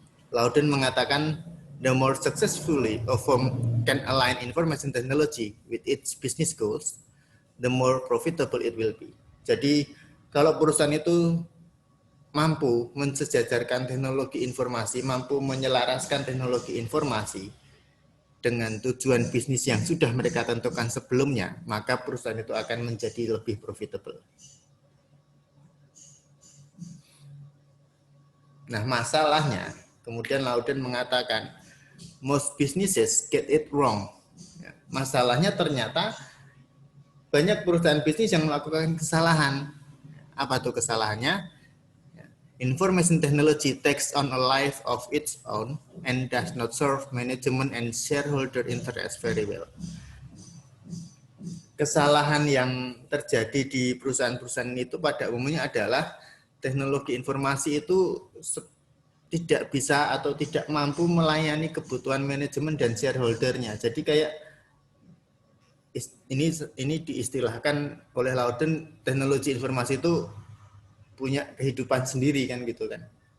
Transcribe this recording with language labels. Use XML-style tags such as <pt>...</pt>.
<id>Loudon mengatakan</id> <en>the more successfully a firm can align information technology with its business goals, the more profitable it will be.</en> <id>Jadi kalau perusahaan itu mampu mensejajarkan teknologi informasi, mampu menyelaraskan teknologi informasi dengan tujuan bisnis yang sudah mereka tentukan sebelumnya, maka perusahaan itu akan menjadi lebih profitable. Nah, masalahnya, kemudian Loudon mengatakan,</id> <en>most businesses get it wrong.</en> <id>Masalahnya ternyata banyak perusahaan bisnis yang melakukan kesalahan. Apa tuh kesalahannya?</id> <en>Information technology takes on a life of its own and does not serve management and shareholder interest very well.</en> <id>Kesalahan yang terjadi di perusahaan-perusahaan itu pada umumnya adalah teknologi informasi itu tidak bisa atau tidak mampu melayani kebutuhan manajemen dan shareholdernya. Jadi kayak ini diistilahkan oleh Loudon, teknologi informasi itu punya kehidupan sendiri kan gitu kan.</id>